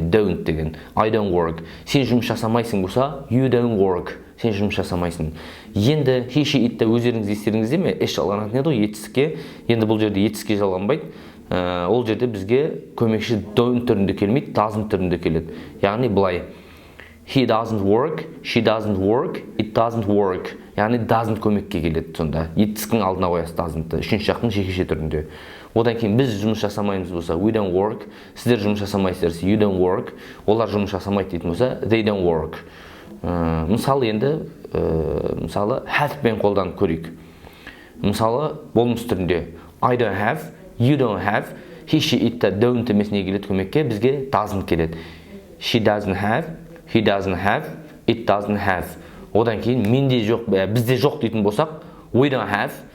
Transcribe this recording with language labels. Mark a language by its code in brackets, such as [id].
[en] Don't [kk] деген. [en] I don't work. [kk] Сен жұмыс жасамайсың болса, [en] you don't work. [kk] Сен жұмыс жасамайсың. Енді he, she, itті өздеріңіз естеріңізде ме? S жалғанатын еді ғой етістікке. Енді бұл жерде етістікке жалғанбайды. Ол жерде бізге көмекші don't түрінде келмейді, doesn't түрінде келеді. Яғни былай. [en] He doesn't work, she doesn't work, it doesn't work. [kk] Яғни doesn't көмекке келеді сонда. Етістіктің алдына қоясыз doesn't-ты. Үшінші жақтың жекеше түрінде. Одан кейін біз жұмыс жасамаймыз болса, [en] we don't work. [kk] Сіздер жұмыс жасамайсыздар, [en] you don't work. [kk] Олар жұмыс жасамайды дейтін болса, [en] they don't work. [kk] Мысалы енді, мысалы have-пен қолданып көрейік. Мысалы болмыс түрінде [en] I don't have, you don't have, [kk] he, she, it-та don't емесіне келеді көмекке, бізге doesn't келеді. [en] She doesn't have, he doesn't have, it doesn't have. [kk] Одан кейін менде жоқ, бізде жоқ дейтін болсақ, we don't have.